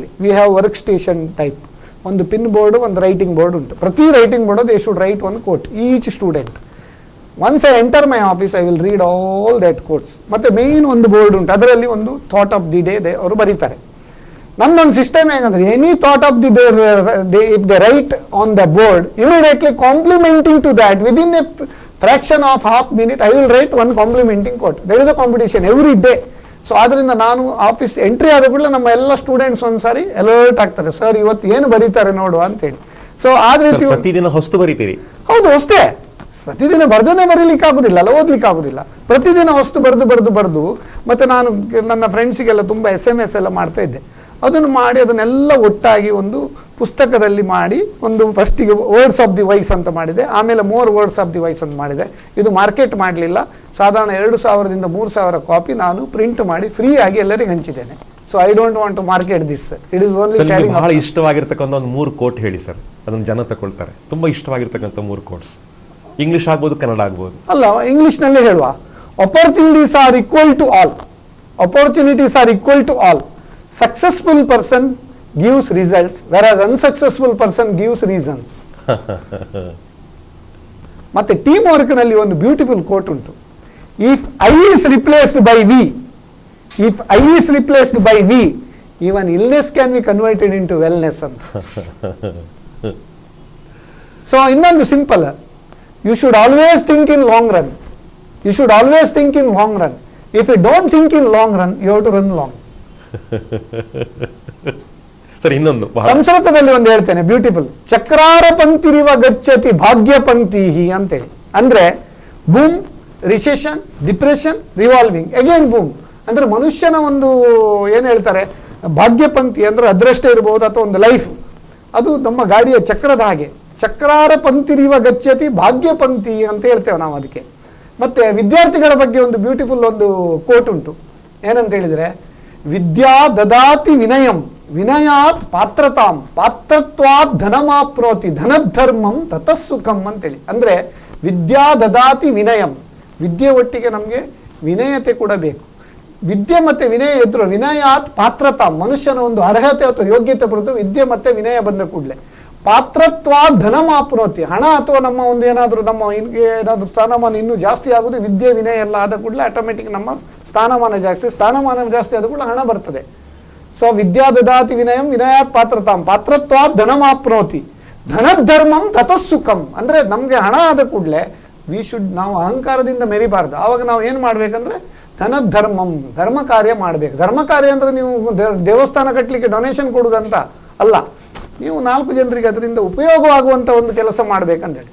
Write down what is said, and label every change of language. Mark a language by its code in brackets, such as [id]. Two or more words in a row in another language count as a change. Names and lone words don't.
[en] we have work station type, ಒಂದು pin board, ಒಂದು writing board ಉಂಟು. ಪ್ರತಿ writing board they should write one quote each student. Once I enter my office I will read all that quotes. [kn] ಮತ್ತು ಮೇಯ್ನ್ ಒಂದು ಬೋರ್ಡ್ ಉಂಟು, ಅದರಲ್ಲಿ ಒಂದು [en] thought of the day [kn] ಅವರು ಬರೀತಾರೆ. ನನ್ನೊಂದು ಸಿಸ್ಟಮ್ ಹೇಗಂದ್ರೆ, [en] any thought of the day if they write on the board, immediately complimenting to that within a fraction of half minute I will write one complimenting quote. There is a competition every day. [kn] ಸೊ ಆದ್ದರಿಂದ ನಾನು [en] office entry [kn] ಆದ ಕೂಡಲೇ ನಮ್ಮ ಎಲ್ಲ ಸ್ಟೂಡೆಂಟ್ಸ್ ಒಂದ್ಸಾರಿ ಅಲರ್ಟ್ ಆಗ್ತಾರೆ, ಸರ್ ಇವತ್ತು ಏನು ಬರೀತಾರೆ ನೋಡುವ ಅಂತೇಳಿ. ಸೊ ಆದ ರೀತಿ ಪ್ರತಿದಿನ ಹೊಸ್ತು ಬರೀತೀರಿ? ಹೌದು, ಹೊಸ್ತೇ. ಪ್ರತಿದಿನ ಬರ್ದೇ ಬರೀಲಿಕ್ಕೆ ಆಗುದಿಲ್ಲ ಅಲ್ಲ, ಓದ್ಲಿಕ್ಕೆ ಆಗುದಿಲ್ಲ. ಪ್ರತಿದಿನ ಹೊಸ್ತು ಬರೆದು ಮತ್ತೆ ನಾನು ನನ್ನ ಫ್ರೆಂಡ್ಸಿಗೆಲ್ಲ ತುಂಬ SMS ಎಲ್ಲ ಮಾಡ್ತಾ ಇದ್ದೆ. ಅದನ್ನು ಮಾಡಿ ಅದನ್ನೆಲ್ಲ ಒಟ್ಟಾಗಿ ಒಂದು ಪುಸ್ತಕದಲ್ಲಿ ಮಾಡಿ, ಒಂದು ಫಸ್ಟಿಗೆ [en] words of the wise [kn] ಅಂತ ಮಾಡಿದೆ, ಆಮೇಲೆ [en] more words of the wise [kn] ಅಂತ ಮಾಡಿದೆ. ಇದು ಮಾರ್ಕೆಟ್ ಮಾಡಲಿಲ್ಲ, ಸಾಧಾರಣ 2000ದಿಂದ 3000 ಕಾಪಿ ನಾನು ಪ್ರಿಂಟ್ ಮಾಡಿ ಫ್ರೀ ಆಗಿ ಎಲ್ಲರಿಗೆ ಹಂಚಿದ್ದೇನೆ. [en] so I don't want to market this, it is only sharing. [kn] ಬಹಳ ಇಷ್ಟವಾಗಿರ್ತಕ್ಕಂಥ ಒಂದು 3 ಕೋಟ್ ಹೇಳಿ ಸರ್, ಅದನ್ನು ಜನ ತಗೊಳ್ತಾರೆ. ತುಂಬಾ ಇಷ್ಟವಾಗಿರ್ತಕ್ಕಂಥ 3 ಕೋಟ್ಸ್. ಇಂಗ್ಲಿಷ್ ಆಗ್ಬೋದು, ಕನ್ನಡ ಆಗ್ಬೋದು. ಅಲ್ಲ, ಇಂಗ್ಲಿಷ್ನಲ್ಲೇ ಹೇಳುವ. [en] opportunities are equal to all. opportunities are equal to all. Successful person gives results, whereas unsuccessful person gives reasons. [kn] ಮತ್ತೆ [en] team work [kn] ನಲ್ಲಿ ಒಂದು ಬ್ಯೂಟಿಫುಲ್ ಕೋಟ್ ಉಂಟು. [en] if I is replaced by we, even illness can be converted into wellness ಅಂತ. [kn] ಸೊ ಇನ್ನೊಂದು ಸಿಂಪಲ್, [en] you should always think in long run. if you don't think in long run, you have to run long. [kn] ಸರ್, ಇನ್ನೊಂದು ಸಂಸ್ಕೃತದಲ್ಲಿ ಒಂದು ಹೇಳ್ತೇನೆ, ಬ್ಯೂಟಿಫುಲ್. [sa] ಚಕ್ರಾರ ಪಂಕ್ತಿರಿವ ಗಚ್ಚತಿ ಭಾಗ್ಯ ಪಂಕ್ತಿ ಅಂತೇಳಿ. [en] ಅಂದ್ರೆ boom, recession, depression, revolving, again boom. [kn] ಅಂದ್ರೆ ಮನುಷ್ಯನ ಒಂದು ಏನ್ ಹೇಳ್ತಾರೆ, ಭಾಗ್ಯ ಪಂಕ್ತಿ ಅಂದ್ರೆ ಅದೃಷ್ಟ ಇರಬಹುದು ಅಥವಾ ಒಂದು ಲೈಫ್, ಅದು ನಮ್ಮ ಗಾಡಿಯ ಚಕ್ರದ ಹಾಗೆ. [sa] ಚಕ್ರಾರ ಪಂಕ್ತಿರಿವ ಗಚ್ಚತಿ ಭಾಗ್ಯ ಪಂಕ್ತಿ [kn] ಅಂತ ಹೇಳ್ತೇವೆ ನಾವು ಅದಕ್ಕೆ. ಮತ್ತೆ ವಿದ್ಯಾರ್ಥಿಗಳ ಬಗ್ಗೆ ಒಂದು ಬ್ಯೂಟಿಫುಲ್ ಒಂದು ಕೋಟ್ ಉಂಟು. ಏನಂತ ಹೇಳಿದ್ರೆ, [sa] ವಿದ್ಯಾ ದದಾತಿ ವಿನಯಂ, ವಿನಯಾತ್ ಪಾತ್ರತಾಂ, ಪಾತ್ರತ್ವಾತ್ ಧನಮಾಪ್ನೋತಿ, ಧನಧರ್ಮಂ ತತಸ್ಸುಖಂ ಅಂತೇಳಿ. ಅಂದ್ರೆ ವಿದ್ಯಾ ದದಾತಿ ವಿನಯಂ, [kn] ವಿದ್ಯೆ ಒಟ್ಟಿಗೆ ನಮಗೆ ವಿನಯತೆ ಕೂಡ ಬೇಕು. ವಿದ್ಯೆ ಮತ್ತೆ ವಿನಯ ಇದ್ರು, [sa] ವಿನಯಾತ್ ಪಾತ್ರತಾಂ, [kn] ಮನುಷ್ಯನ ಒಂದು ಅರ್ಹತೆ ಅಥವಾ ಯೋಗ್ಯತೆ ಬರುತ್ತೆ ವಿದ್ಯೆ ಮತ್ತೆ ವಿನಯ ಬಂದ ಕೂಡಲೇ. [sa] ಪಾತ್ರತ್ವಾತ್ ಧನಮಾಪ್ನೋತಿ, [kn] ಹಣ ಅಥವಾ ನಮ್ಮ ಒಂದು ಏನಾದರೂ ಸ್ಥಾನಮಾನ ಇನ್ನೂ ಜಾಸ್ತಿ ಆಗುದು ವಿದ್ಯೆ ವಿನಯ ಎಲ್ಲ ಆದ ಕೂಡಲೇ ಆಟೋಮೆಟಿಕ್ ನಮ್ಮ ಸ್ಥಾನಮಾನ ಜಾಸ್ತಿ ಆದ ಕೂಡ ಹಣ ಬರ್ತದೆ. [sa] ಸೊ ವಿದ್ಯಾ ದದಾತಿ ವಿನಯಂ, ವಿನಯಾತ್ ಪಾತ್ರತಾಂ, ಪಾತ್ರತ್ವಾತ್ ಧನಮಾಪ್ನೋತಿ, ಧನಧರ್ಮಂ ತತಸ್ಸುಖಂ. [kn] ಅಂದ್ರೆ ನಮ್ಗೆ ಹಣ ಆದ ಕೂಡಲೇ ನಾವು ಅಹಂಕಾರದಿಂದ ಮೆರಿಬಾರ್ದು. ಆವಾಗ ನಾವು ಏನ್ ಮಾಡ್ಬೇಕಂದ್ರೆ ಧನಧರ್ಮಂ, ಧರ್ಮ ಕಾರ್ಯ ಮಾಡ್ಬೇಕು. ಧರ್ಮ ಕಾರ್ಯ ಅಂದ್ರೆ ನೀವು ದೇವಸ್ಥಾನ ಕಟ್ಟಲಿಕ್ಕೆ ಡೊನೇಷನ್ ಕೊಡುವುದಂತ ಅಲ್ಲ, ನೀವು 4 ಜನರಿಗೆ ಅದರಿಂದ ಉಪಯೋಗವಾಗುವಂತ ಒಂದು ಕೆಲಸ ಮಾಡ್ಬೇಕಂತೇಳಿ.